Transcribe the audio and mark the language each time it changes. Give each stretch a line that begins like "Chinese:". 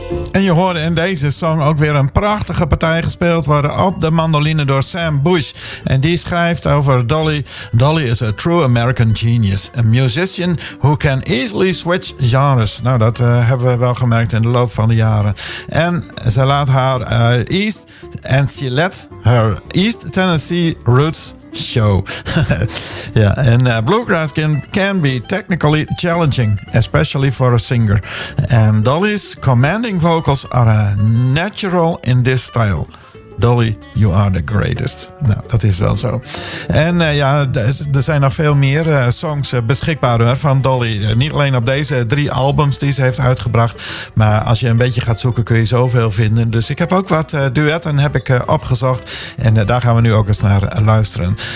Dutch: En je hoorde in deze song ook weer een prachtige partij gespeeld worden op de mandoline door Sam Bush. En die schrijft over Dolly.
English: Dolly is a true American genius. A musician who can easily switch genres.
Dutch: Nou, dat hebben we wel gemerkt in de loop van de jaren. En ze laat haar
English: East and she let her East Tennessee roots show. Ja, en bluegrass can be technically challenging, especially for a singer. And Dolly's commanding vocals are natural in this style. Dolly, you are the greatest.
Dutch: Nou, dat is wel zo. En ja, er zijn nog veel meer songs beschikbaar hoor, van Dolly. Niet alleen op deze drie albums die ze heeft uitgebracht. Maar als je een beetje gaat zoeken, kun je zoveel vinden. Dus ik heb ook wat duetten heb ik opgezocht. En daar gaan we nu ook eens naar luisteren.